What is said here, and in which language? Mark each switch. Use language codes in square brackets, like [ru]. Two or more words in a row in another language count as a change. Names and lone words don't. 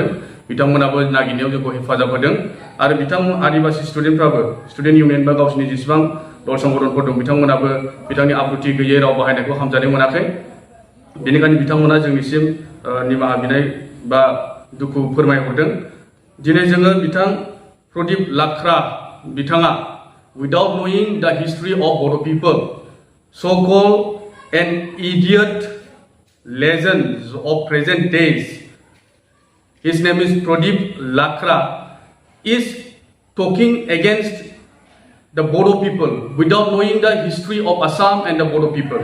[brx] बिथांमोनाबो नागिरनायाव जोंखौ हेफाजाब होदों आरो आदिबासि स्टुडेन्टफ्राबो [en] student union [brx] बा गावसिनि जेसेबां दल संगठनफोर दं बिथांमोनाबो बिथांनि आब्रुथि गैयै राव बाहायनायखौ हामजानाय मोनाखै। बेनिखायनो बिथांमोना जोंनिसिम निमाहा बिनाय बा दुखु फोरमायहरदों। दिनै जोङो बिथां प्रदीप लाख्रा बिथाङा [en] without knowing the history of Bodo people, so-called an idiot legends of present days, his name is Pradeep Lakhra, is talking against the Bodo people without knowing the history of Assam and the Bodo people.